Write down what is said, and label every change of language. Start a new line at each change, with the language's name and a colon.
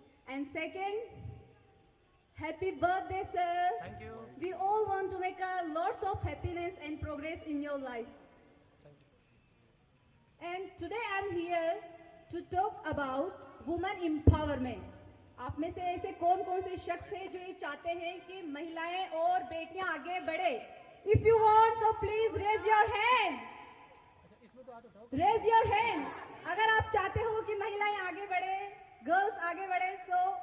English: And second, happy birthday, sir. Thank you. We all want to make lots of happiness and progress in your life. Thank you. And today I'm here to talk about woman empowerment.
Hindi: आप में से ऐसे कौन कौन से शख्स हैं जो ये चाहते हैं कि महिलाएं और बेटियां आगे बढ़े?
English: If you want, so please raise your hand. Raise your hand.
Hindi: अगर आप चाहते हो कि महिलाएं आगे बढ़े, गर्ल्स आगे बढ़े, so